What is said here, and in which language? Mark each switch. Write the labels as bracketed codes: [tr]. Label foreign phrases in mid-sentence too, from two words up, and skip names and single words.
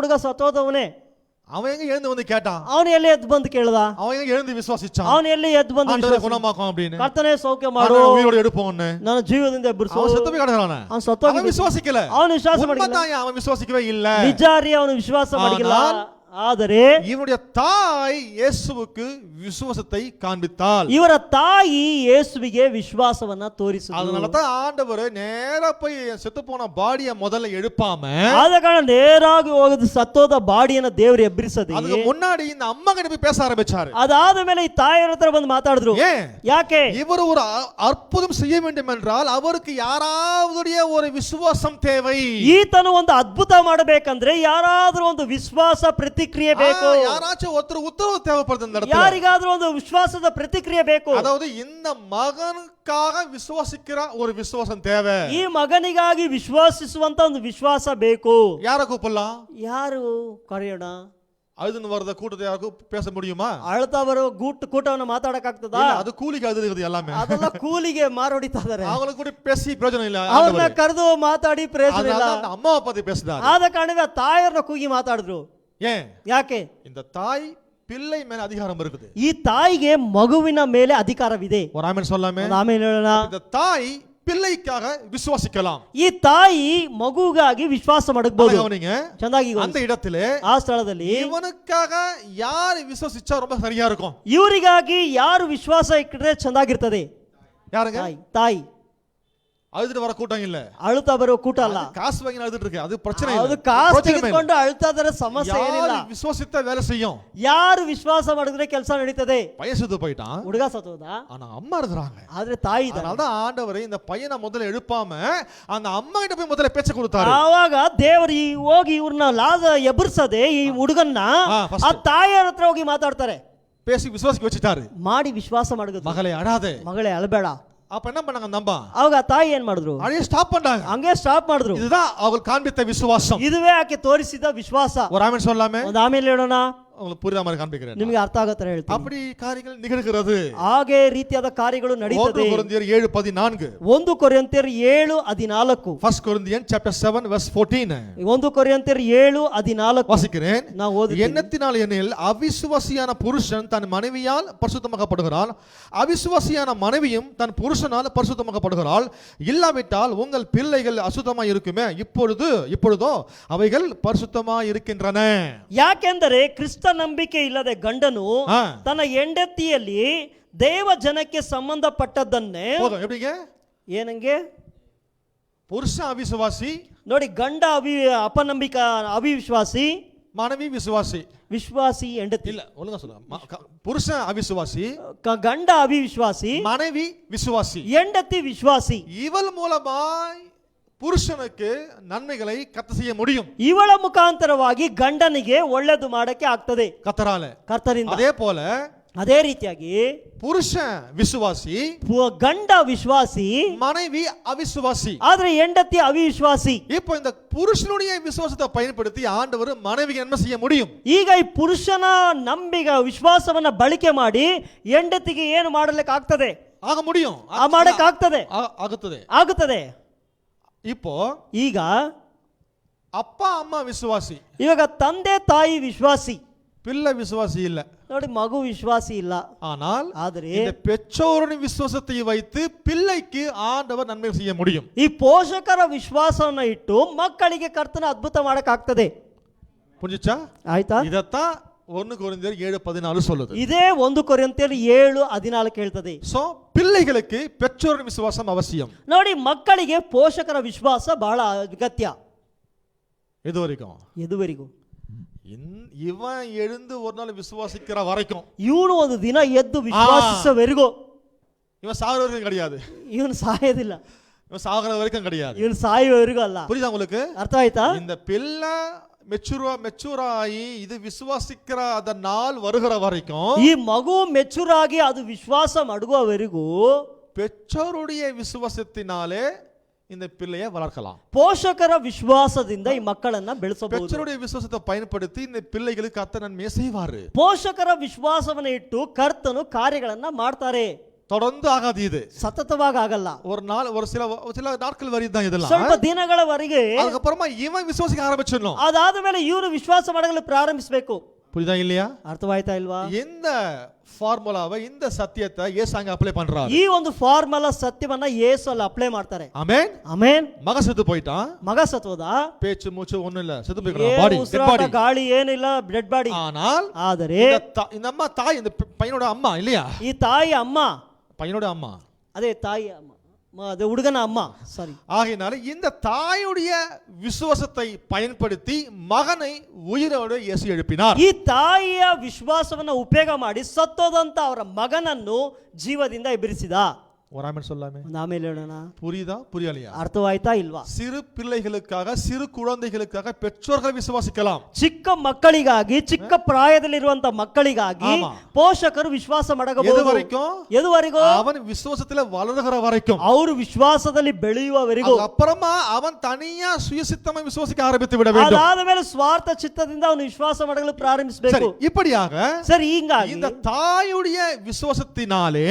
[kn] ಸತ್ತೋದ ಹುಡುಗ ಸತ್ತೋದವನೇ. [ta] அவன் எங்க எழுந்து வந்து கேட்டான்? [kn] ಅವನು ಎಲ್ಲಿ ಎದ್ದು ಬಂದು ಕೇಳ್ದ? [ta] அவன் எங்க எழுந்து விசுவாசிச்சான்? [kn] ಅವನು ಎಲ್ಲಿ ಎದ್ದು ಬಂದು [ta] ஆண்டவரே குணமாக்கும் அப்படின்னு, [kn] ಕರ್ತನೇ ಸೌಖ್ಯ ಮಾಡು, [ta] ஆண்டவரே உயிரோடு எடுப்போம்னு [kn] ನನ್ನ ಜೀವದಿಂದ ಎಬ್ಬರಿಸು. [ta] அவன் செத்து போய் கிடக்குறானே. [kn] ಅವನು ಸತ್ತೋಗಿ, [ta] அவன் விசுவாசிக்கல. [kn] ಅವನು ವಿಶ್ವಾಸ ಮಾಡಿಲ್ಲ. [ta] உண்மைதான், அவன் விசுவாசிக்கவே இல்ல. [kn] ನಿಜಾರಿ ಅವನು ವಿಶ್ವಾಸ ಮಾಡಿಲ್ಲ. ಆದರೆ [ta] இவனுடைய தாய் இயேசுவுக்கு விசுவாசத்தை காண்பித்தாள். [kn] ಇವರ ತಾಯಿ ಯೇಸುವಿಗೆ ವಿಶ್ವಾಸವನ್ನ ತೋರಿಸಿದಳು. [ta] அதனால தான் ஆண்டவர் நேரா போய் செத்து போன பாடியை முதல்ல எழுப்பாம, [kn] ಆದ ಕಾರಣ ನೇರಾಗಿ ಹೋಗಿ ಸತ್ತೋದ ಬಾಡಿಯನ್ನ ದೇವರು ಎಬ್ಬರಿಸದೆ [ta] அதுக்கு முன்னாடி இந்த அம்மா கிட்ட போய் பேச ஆரம்பிச்சாரு. [kn] ಅದಾದ ಮೇಲೆ ಈ ತಾಯಿಯರ ಹತ್ರ ಬಂದು ಮಾತಾಡಿದ್ರು. [ta] ஏன்? [kn] ಯಾಕೆ? [ta] இவர் ஒரு அற்புதம் செய்ய வேண்டும் என்றால் அவருக்கு யாராவதுடைய ஒரு விசுவாசம் தேவை. [kn] ಈತನು ಒಂದು ಅದ್ಭುತ ಮಾಡಬೇಕಂದ್ರೆ ಯಾರಾದ್ರೂ ಒಂದು ವಿಶ್ವಾಸ ಪ್ರತಿಕ್ರಿಯೆ ಬೇಕು. [ta] யாராச்சும் ஒருத்தர் உத்தரவு தேவைப்படுது இந்த இடத்துல. [kn] ಯಾರಿಗಾದ್ರೂ ಒಂದು ವಿಶ್ವಾಸದ ಪ್ರತಿಕ್ರಿಯೆ ಬೇಕು. [ta] அதாவது இந்த மகனுக்காக விசுவாசிக்கிற ஒரு விசுவாசம் தேவை. [kn] ಈ ಮಗನಿಗಾಗಿ ವಿಶ್ವಾಸಿಸುವಂತ ಒಂದು ವಿಶ್ವಾಸ ಬೇಕು. [ta] யார கூப்பிடலாம்? [kn] ಯಾರು ಕರೆಯೋಣ? [ta] அழுதுன்னு வரத கூட்டத்தை யாருக்கும் பேச முடியுமா? [kn] ಅಳ್ತಾ ಬರೋ ಕೂಟವನ್ನು ಮಾತಾಡಕ್ಕಾಗ್ತದಾ? [ta] அது கூலிக்கு அழுது எல்லாமே. [kn] ಅದೆಲ್ಲ ಕೂಲಿಗೆ ಮಾರೋಡಿತಾ ಇದ್ದಾರೆ. [ta] அவங்களுக்கு கூட பேசி பிரயோஜனம் ಇಲ್ಲ. [kn] ಅವ್ರನ್ನ ಕರೆದು ಮಾತಾಡಿ ಪ್ರಯೋಜನ ಇಲ್ಲ. [ta] அந்த அம்மாவை பத்தி பேசுறாரு. [kn] ಆದ ಕಾರಣವೇ ಆ ತಾಯಿಯರನ್ನ ಕೂಗಿ ಮಾತಾಡಿದ್ರು. [ta] ஏன்? [kn] ಯಾಕೆ? [ta] இந்த தாய் பிள்ளை மேல அதிகாரம் இருக்குது. [kn] ಈ ತಾಯಿಗೆ ಮಗುವಿನ ಮೇಲೆ ಅಧಿಕಾರವಿದೆ. [ta] ஒரு ஆமென் சொல்லாமே. [kn] ಆಮೇಲೆ ಹೇಳೋಣ. [ta] இந்த தாய் பிள்ளைக்காக விசுவாசிக்கலாம். [kn] ಈ ತಾಯಿ ಮಗುಗಾಗಿ ವಿಶ್ವಾಸ ಮಾಡಬಹುದು. [ta] கவனிங்க, [kn] ಚಂದಾಗಿ [ta] அந்த இடத்துல [kn] ಆ ಸ್ಥಳದಲ್ಲಿ [ta] இவனுக்காக யார் விசுவாசிச்சா ரொம்ப சரியா இருக்கும்? [kn] ಇವರಿಗಾಗಿ ಯಾರು ವಿಶ್ವಾಸ ಇಟ್ಟರೆ ಚಂದಾಗಿರ್ತದೆ? [ta] யாருங்க? [kn] ತಾಯಿ. [ta] அழுதுட்டு வர கூட்டம் இல்ல, [kn] ಅಳುತ್ತಾ ಬರೋ ಕೂಟ ಅಲ್ಲ. [ta] காசு வாங்கி அழுதுட்டு இருக்கு, அது பிரச்சனை இல்ல. [kn] ಅದು ಕಾಸು ತೆಗೆದುಕೊಂಡು ಅಳ್ತಾ ಇದ್ದಾರೆ, ಸಮಸ್ಯೆ ಏನಿಲ್ಲ. [ta] யார் விசுவாசித்த வேலை செய்யும். [kn] ಯಾರು ವಿಶ್ವಾಸ ಮಾಡಿದ್ರೆ ಕೆಲಸ ನಡೀತದೆ. [ta] பையன் செத்து போயிட்டான், [kn] ಹುಡುಗ ಸತ್ತೋದ, [ta] ஆனா அம்மா இருக்கிறாங்க. [kn] ಆದ್ರೆ ತಾಯಿ ಇದ್ದಾರೆ. [ta] அதனால தான் ஆண்டவரே இந்த பையனை முதல்ல எழுப்பாம அந்த அம்மா கிட்ட போய் முதல்ல பேச்ச கொடுத்தாரு. [kn] ಆವಾಗ ದೇವರು ಹೋಗಿ ಇವ್ರನ್ನ ಎಬ್ಬರಿಸದೆ ಈ ಹುಡುಗನ್ನ ಆ ತಾಯಿಯರ ಹತ್ರ ಹೋಗಿ ಮಾತಾಡ್ತಾರೆ. [ta] பேசி விசுவாசிக்க வச்சிட்டாரு. [kn] ಮಾಡಿ ವಿಶ್ವಾಸ ಮಾಡಿದ್ರು. [ta] மகளே அழாதே, [kn] ಮಗಳೇ ಅಳಬೇಡ. [ta] அப்ப என்ன பண்ணாங்க அந்த அம்மா? [kn] ಅವಾಗ ತಾಯಿ ಏನ್ ಮಾಡಿದ್ರು? [ta] அழைய ஸ்டாப் பண்ணாங்க. [kn] ಹಂಗೆ ಸ್ಟಾಪ್ ಮಾಡಿದ್ರು. [ta] இதுதான் அவங்க காண்பித்த விசுவாசம். [kn] ಇದುವೇ ಆಕೆ ತೋರಿಸಿದ ವಿಶ್ವಾಸ. [ta] ஒரு ஆமென் சொல்லாமே. [kn] ಒಂದು ಆಮೇಲೆ ಹೇಳೋಣ. [ta] உங்களுக்கு புரியுற மாதிரி காண்பிக்கிறேன். [kn] ನಿಮಗೆ ಅರ್ಥ ಆಗೋ ತರ ಹೇಳ್ತೀನಿ. [ta] அப்படி காரியங்கள் நிகழ்கிறது. [kn] ಹಾಗೆ ರೀತಿಯಾದ ಕಾರ್ಯಗಳು ನಡೀತದೆ. 1 ಕೊರಿಂಥಿಯರ್ 7:14. 1 ಕೊರಿಂಥಿಯರ್ 7:14. [en] 1 Corinthians chapter 7 verse 14. [kn] 1 ಕೊರಿಂಥಿಯರ್ 7:14 [ta] வாசிக்கிறேன். நான் ஓதுகிறேன். எண்ணத்தினால் எனில் அவிசுவாசியான புருஷன் தன் மனைவியால் பரிசுத்தமாக்கப்படுகிறான், அவிசுவாசியான மனைவியும் தன் புருஷனால் பரிசுத்தமாக்கப்படுகிறாள். இல்லாவிட்டால் உங்கள் பிள்ளைகள் அசுத்தமாய் இருக்குமே, இப்பொழுதோ அவைகள் பரிசுத்தமாய் இருக்கின்றன. [kn] ಯಾಕೆಂದರೆ ಕ್ರಿಸ್ತ ನಂಬಿಕೆ ಇಲ್ಲದೆ ಗಂಡನು ತನ್ನ ಹೆಂಡತಿಯಲ್ಲಿ ದೇವ ಜನಕ್ಕೆ ಸಂಬಂಧಪಟ್ಟದ್ದನ್ನೇ [ta] போதும். எப்படிங்க? [kn] ಏನಂಗೆ? [ta] புருஷன் அவிசுவாசி, [kn] ನೋಡಿ, ಗಂಡ ಅಪನಂಬಿಕ ಅವಿಶ್ವಾಸಿ, [ta] மனைவி விசுவாசி. [kn] ವಿಶ್ವಾಸಿ ಹೆಂಡತಿ [ta] இல்ல, ஒழுங்கா சொல்லுங்க. புருஷன் அவிசுவாசி, [kn] ಗಂಡ ಅವಿಶ್ವಾಸಿ, [ta] மனைவி விசுவாசி, [kn] ಹೆಂಡತಿ ವಿಶ್ವಾಸಿ. [ta] இவள் மூலமாய் புருஷனுக்கு நன்மைகளை கர்த்தர் செய்ய முடியும். [kn] ಇವಳ ಮುಖಾಂತರವಾಗಿ ಗಂಡನಿಗೆ ಒಳ್ಳೆದು ಮಾಡಕ್ಕೆ ಆಗ್ತದೆ ಕರ್ತರಿಂದ. [ta] அதே போல [kn] ಅದೇ ರೀತಿಯಾಗಿ [ta] புருஷன் விசுவாசி, [kn] ಗಂಡ ವಿಶ್ವಾಸಿ, [ta] மனைவி அவிசுவாசி. [kn] ಆದ್ರೆ ಹೆಂಡತಿ ಅವಿಶ್ವಾಸಿ. [ta] இப்போ இந்த புருஷனுடைய விசுவாசத்தை பயன்படுத்தி ஆண்டவர் மனைவிக்கு என்ன செய்ய முடியும்? [kn] ಈಗ ಈ ಪುರುಷನ ವಿಶ್ವಾಸವನ್ನ ಬಳಕೆ ಮಾಡಿ ಹೆಂಡತಿಗೆ ಏನು ಮಾಡಲಿಕ್ಕೆ ಆಗ್ತದೆ? [ta] ஆக முடியும், [kn] ಮಾಡಕ್ಕೆ ಆಗ್ತದೆ, ಆಗುತ್ತದೆ. [ta] இப்போ [kn] ಈಗ [ta] அப்பா அம்மா விசுவாசி, [kn] ಇವಾಗ ತಂದೆ ತಾಯಿ ವಿಶ್ವಾಸಿ, [ta] பிள்ளை விசுவாசி இல்ல. [kn] ನೋಡಿ, ಮಗು ವಿಶ್ವಾಸಿ ಇಲ್ಲ. [ta] ஆனால் [kn] ಆದರೆ [ta] இந்த பெற்றோரின் விசுவாசத்தை வைத்து பிள்ளைக்கு ஆண்டவர் நன்மை செய்ய முடியும். [kn] ಈ ಪೋಷಕರ ವಿಶ್ವಾಸವನ್ನ ಇಟ್ಟು ಮಕ್ಕಳಿಗೆ ಕರ್ತನ ಅದ್ಭುತ ಮಾಡಕ್ಕೆ ಆಗ್ತದೆ. [ta] புரிஞ்சுச்சா? [kn] ಆಯ್ತಾ? [ta] இதத்தான் 1 கொரிந்தியர் 7:14 சொல்லுது. [kn] ಇದೇ 1 ಕೊರಿಂಥಿಯರ್ 7:14 ಹೇಳ್ತದೆ. [ta] சோ பிள்ளைகளுக்கு பெற்றோரின் விசுவாசம் அவசியம். [kn] ನೋಡಿ, ಮಕ್ಕಳಿಗೆ ಪೋಷಕರ ವಿಶ್ವಾಸ ಬಹಳ ಅಗತ್ಯ. ಎದುವರೆಗೂ [ta] இவன் எழுந்து ஒரு நாள் விசுவாசிக்கிற வரைக்கும், [kn] ಇವನು ಒಂದು ದಿನ ಎದ್ದು ವಿಶ್ವಾಸಿಸುವವರೆಗೂ, [ta] இவன் சாகுற வரைக்கும் கிடையாது. [kn] ಇವನು ಸಾಯೋದಿಲ್ಲ. [ta] இவன் சாகுற வரைக்கும் கிடையாது. [kn] ಇವನು ಸಾಯುವವರೆಗೂ ಅಲ್ಲ. [ta] புரியுதா உங்களுக்கு? [kn] ಅರ್ಥ ಆಯ್ತಾ? [ta] இந்த பிள்ளை மெச்சூராகி இது விசுவாசிக்கிற அந்த நாள் வருகிற வரைக்கும், [kn] ಈ ಮಗು ಮೆಚೂರ್ ಆಗಿ ಅದು ವಿಶ್ವಾಸ ಮಾಡುವವರೆಗೂ [ta] பெற்றோருடைய விசுவாசத்தினாலே இந்த பிள்ளையை வளர்க்கலாம். [kn] ಪೋಷಕರ ವಿಶ್ವಾಸದಿಂದ ಈ ಮಕ್ಕಳನ್ನ ಬೆಳೆಸಬಹುದು. [ta] பெற்றோருடைய விசுவாசத்தை பயன்படுத்தி இந்த பிள்ளைகளுக்கு கர்த்தர் நன்மையை செய்வாரு. [kn] ಪೋಷಕರ ವಿಶ್ವಾಸವನ್ನು ಇಟ್ಟು ಕರ್ತನು ಕಾರ್ಯಗಳನ್ನ ಮಾಡ್ತಾರೆ. [ta] தொடர்ந்து ஆகாது, இது [kn] ಸತತವಾಗಿ ಆಗಲ್ಲ. [ta] ஒரு நாள் ஒரு சில நாட்கள் வரைதான் இதெல்லாம். [kn] ಸ್ವಲ್ಪ ದಿನಗಳವರೆಗೆ [ta] அதுக்கப்புறமா இவன் விசுவாசிக்க ஆரம்பிச்சிடணும். [kn] ಅದಾದ ಮೇಲೆ ಇವರು ವಿಶ್ವಾಸ ಮಾಡಲು ಪ್ರಾರಂಭಿಸಬೇಕು. [ta] புரியுதா இல்லையா? [kn] ಅರ್ಥವಾಯ್ತಾ ಇಲ್ವಾ? [ta] இந்த ஃபார்முலாவை, இந்த சத்தியத்தை இயேசு அங்க அப்ளை பண்றாரு. [kn] ಈ ಒಂದು ಫಾರ್ಮುಲಾ ಸತ್ಯವನ್ನ ಯೇಸು ಅಲ್ಲಿ ಅಪ್ಲೈ ಮಾಡ್ತಾರೆ. [ta] ஆமென். [kn] ಆಮೆನ್. [ta] மக செத்து போயிட்டான், [kn] ಮಗ ಸತ್ತೋದ, [ta] பேச்சு மூச்சு ஒண்ணும் இல்ல, செத்து போயிட்டான், [en] body dead [kn] ಉಸಿರಾಟ [ta] பாடி. [kn] ಗಾಳಿ ಏನಿಲ್ಲ, [en] dead body. [ta] ஆனால் [kn] ಆದರೆ [ta] இந்த அம்மா தாய், இந்த பையனோட அம்மா இல்லையா, [kn] ಈ ತಾಯಿ ಅಮ್ಮ, [ta] பையனோட அம்மா, [kn] ಅದೇ ತಾಯಿ ಅಮ್ಮ, ಅದು ಹುಡುಗನ ಅಮ್ಮ, ಸಾರಿ. [ta] ஆகையினால இந்த தாயுடைய விசுவாசத்தை பயன்படுத்தி மகனை உயிரோடு இயேசு எழுப்பினார். [kn] ಈ ತಾಯಿಯ ವಿಶ್ವಾಸವನ್ನ ಉಪಯೋಗ ಮಾಡಿ ಸತ್ತೋದಂತ ಅವರ ಮಗನನ್ನು ಜೀವದಿಂದ ಎಬ್ಬಿಸಿದ. [ta] ஒரு ஆமென் சொல்லாமே. [kn] ಒಂದು ಆಮೇಲೆ ಹೇಳೋಣ. [ta] புரியுதா புரியலையா? [kn] ಅರ್ಥವಾಯ್ತಾ ಇಲ್ವಾ? [ta] சிறு பிள்ளைகளுக்காக, சிறு குழந்தைகளுக்காக பெற்றோர்கள் விசுவாசிக்கலாம். [kn] ಚಿಕ್ಕ ಮಕ್ಕಳಿಗಾಗಿ, ಚಿಕ್ಕ ಪ್ರಾಯದಲ್ಲಿರುವಂತ ಮಕ್ಕಳಿಗಾಗಿ [ta] ஆமா. [kn] ಪೋಷಕರು ವಿಶ್ವಾಸ [ta] எது [kn] ಮಾಡಬಹುದು. [ta] வரைக்கும்? [kn] ಎದುವರೆಗೂ? [ta] அவன் விசுவாசத்துல வளருகிற வரைக்கும். [kn] ಅವರು ವಿಶ್ವಾಸದಲ್ಲಿ ಬೆಳೆಯುವವರೆಗೂ. [ta] அப்புறமா அவன் தனியா சுயசித்தமா விசுவாசிக்க ஆரம்பித்து விட வேண்டும். [kn] ಅದಾದ ಮೇಲೆ ಸ್ವಾರ್ಥ ಚಿತ್ತದಿಂದ ಅವನು ವಿಶ್ವಾಸ ಮಾಡಲು ಪ್ರಾರಂಭಿಸಬೇಕು. [ta] சரி, இப்படியாக [kn] ಸರಿ, ಹೀಗಾಗಿ [ta] இந்த தாயுடைய விசுவாசத்தினாலே,